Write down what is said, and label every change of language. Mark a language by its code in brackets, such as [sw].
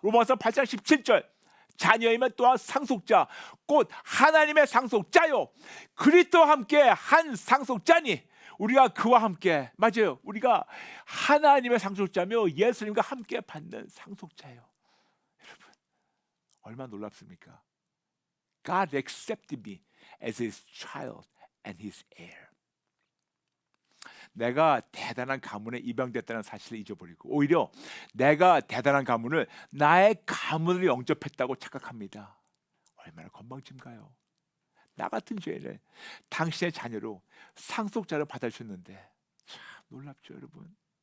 [ko] 로마서 8장 17절 자녀이면 또한 상속자 곧 하나님의 상속자요 그리스도와 함께 한 상속자니 우리가 그와 함께 맞아요. 우리가 하나님의 상속자며 예수님과 함께 받는 상속자예요. 여러분 얼마나 놀랍습니까? [en] God accepted me as his child and his heir. [ko] 내가 대단한 가문에 입양됐다는 사실을 잊어버리고 오히려 내가 대단한 가문을 나의 가문을 영접했다고 착각합니다. 얼마나 건방진가요? 나 같은 죄인을 당신의 자녀로 상속자로 받아주셨는데 참 놀랍죠 여러분.